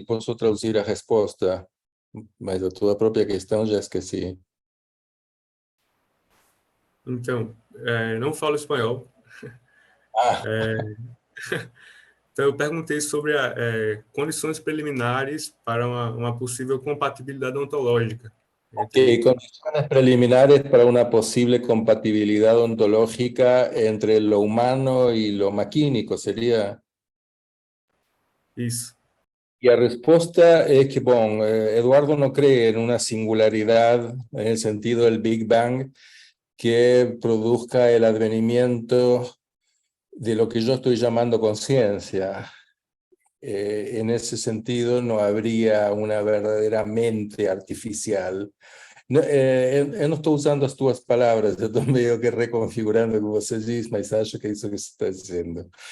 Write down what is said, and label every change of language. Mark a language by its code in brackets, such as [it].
[pt] Posso traduzir a resposta, mas a tua própria questão já esqueci. Então, não falo espanhol. Ah, Então, eu perguntei sobre condições preliminares para uma possível compatibilidade ontológica [es] Ok, condiciones preliminares para una posible compatibilidad ontológica entre lo humano y lo maquínico, seria? [pt] Isso. [es] Y la respuesta es que, bueno, Eduardo no cree en una singularidad en el sentido del Big Bang que produzca el advenimiento de lo que yo estoy llamando conciencia. En ese sentido no habría una verdadera mente artificial. [pt] No, eu não estou usando as tuas palavras, eu estou meio que reconfigurando o que você diz, mas acho que é isso que você está dizendo.